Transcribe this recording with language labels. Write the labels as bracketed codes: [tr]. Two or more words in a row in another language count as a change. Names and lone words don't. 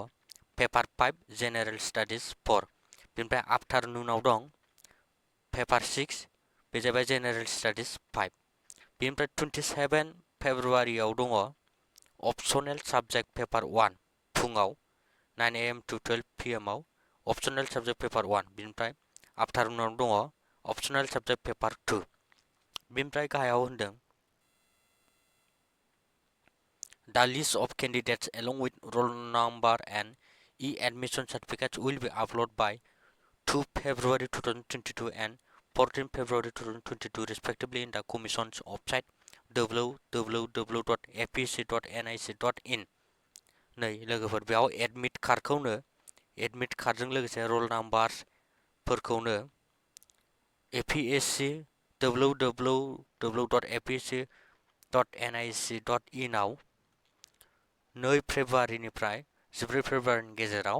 [en] Paper 5 General Studies 4 [brx] बेनिफ्राय आफ्टारनुनाव दं पेपार 6 बे जाबाय [en] General Studies 5 [brx] बेनिफ्राय 27 फेब्रुवारियाव दङ [en] Optional Subject Paper 1 [brx] फुङाव [en] 9 AM to 12 PM [brx] आव [en] Optional Subject Paper 1 [brx] बेनिफ्राय आफ्टारनुनाव दङ [en] Optional Subject Paper 2 [brx] बेनिफ्राय गाहायाव होनदों [en] The list of candidates along with roll number and e-admission certificates will be uploaded by 2 February 2022 and 14 February 2022 respectively in the Commission's website [brx] www.apsc.nic.in नै लोगोफोर बेयाव [en] admit cardखौनो admit cardजों [brx] लोगोसे [en] roll numberफोरखौनो [brx] APSC www.apsc.nic.in आव 2 फेब्रुवारिनिफ्राय 14 फेब्रुवारिनि गेजेराव